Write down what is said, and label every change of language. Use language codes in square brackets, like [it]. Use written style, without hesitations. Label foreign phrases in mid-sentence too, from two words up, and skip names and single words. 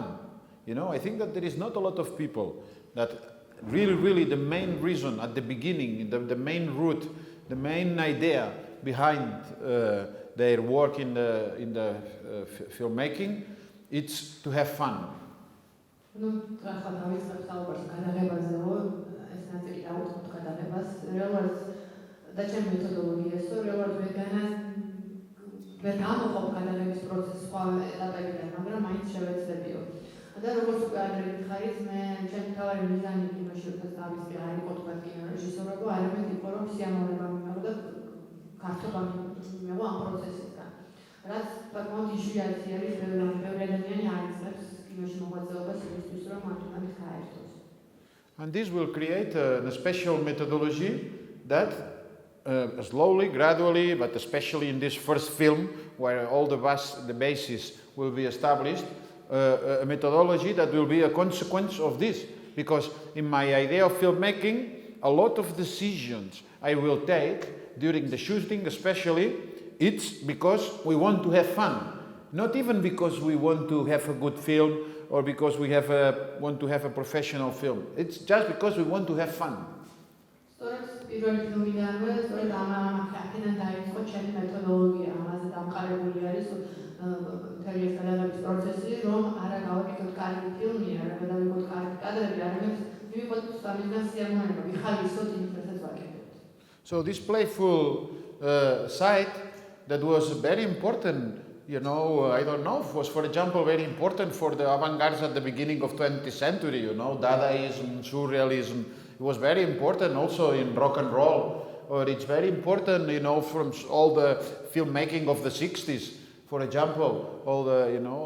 [en] I think that there is not a lot of people that really the main reason at the beginning, the main root, the main idea behind their work in the filmmaking, it's to have fun. [ka] ახლა დავიწყებ საუბარს გადაღებაზე, ეს ნაწილი დავუწყოთ გადაღებას, რეალურად და ჩემი მეთოდოლოგიასო, რეალურად ვერ გამოყოფ გადაღების პროცესს სხვა ეტაპებიდან, მაგრამ მაინც შევეცდებიო. და როგორც უკვე ადრე გითხარით, მე ჩემი თავარი მიზანი კინოში როდესაც დავიწყე არ იყო თქვა კინორეჟისორობა, არამედ იყო რომ სიამოვნება მიმეღო და გართობა მიმეღო ამ პროცესისგან. რაც საკმაოდ იშვიათი არის, ბევრი ადამიანი არ იცნობს კინოში მოღვაწეობას იმისთვის, რომ მათთვის გაერთოს. [en] And this will create a special methodology that slowly, gradually, but especially in this first film, where all the basis will be established, a methodology that will be a consequence of this. Because in my idea of filmmaking, a lot of decisions I will take during the shooting especially, it's because we want to have fun. Not even because we want to have a good film or because we want to have a professional film. It's just because we want to have fun. [ka] პირველი ფილმიდანვე, სწორედ აქედან დაიწყო ჩემი მეთოდოლოგია, ამაზე დამყარებული არის მთელი ეს გადაღების პროცესი, რომ არა გავაკეთოთ კარგი ფილმი, არა გადავიღოთ კარგი კადრები, არამედ მივიღოთ სამიზნე სიამოვნება, ვიხალისოთ იმით, რასაც ვაკეთებთ. [en] So this playful side that was very important, I don't know, was for example very important for the avant-garde at the beginning of 20th century, Dadaism, Surrealism. It was very important also in rock and roll, or it's very important, from all the filmmaking of the 60s, for example, all the,